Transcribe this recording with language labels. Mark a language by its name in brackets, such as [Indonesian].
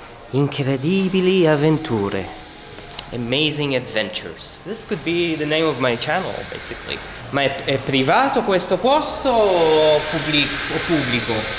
[Italian] Incredibili avventure. [English] Amazing adventures. This could be the name of my channel, basically. [Italian] Ma è privato questo posto o pubblico?